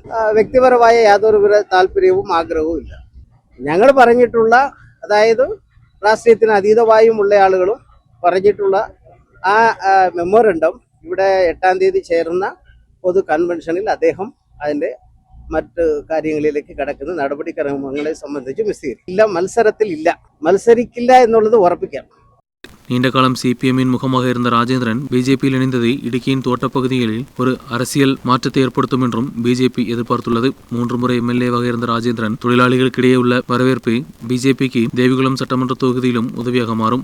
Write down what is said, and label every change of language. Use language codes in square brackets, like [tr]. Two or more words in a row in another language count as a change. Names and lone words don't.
[ml] വ്യക്തിപരമായ യാതൊരു താല്പര്യവും ആഗ്രഹവും ഇല്ല. ഞങ്ങൾ പറഞ്ഞിട്ടുള്ള, അതായത് രാഷ്ട്രീയത്തിന് അതീതമായുമുള്ള ആളുകളും പറഞ്ഞിട്ടുള്ള ആ മെമ്മോറണ്ടം ഇവിടെ 8-ാം തീയതി ചേർന്ന പൊതു കൺവെൻഷനിൽ അദ്ദേഹം അതിൻ്റെ മറ്റ് കാര്യങ്ങളിലേക്ക് കടക്കുന്ന നടപടിക്രമങ്ങളെ സംബന്ധിച്ച് വിശദീകരിക്കും. ഇല്ല, മത്സരത്തിൽ ഇല്ല, മത്സരിക്കില്ല എന്നുള്ളത് ഉറപ്പിക്കാം. [ta] நீண்ட காலம் சிபிஎம்மின் முகமாக இருந்த ராஜேந்திரன் பிஜேபியில் இணைந்தது இடுக்கியின் தோட்டப்பகுதிகளில் ஒரு அரசியல் மாற்றத்தை ஏற்படுத்தும் என்றும் பிஜேபி எதிர்பார்த்துள்ளது. 3 முறை எம்எல்ஏவாக இருந்த ராஜேந்திரன் தொழிலாளிகளுக்கிடையே உள்ள வரவேற்பு பிஜேபிக்கு தேவிகுளம் சட்டமன்ற தொகுதியிலும் உதவியாக மாறும்.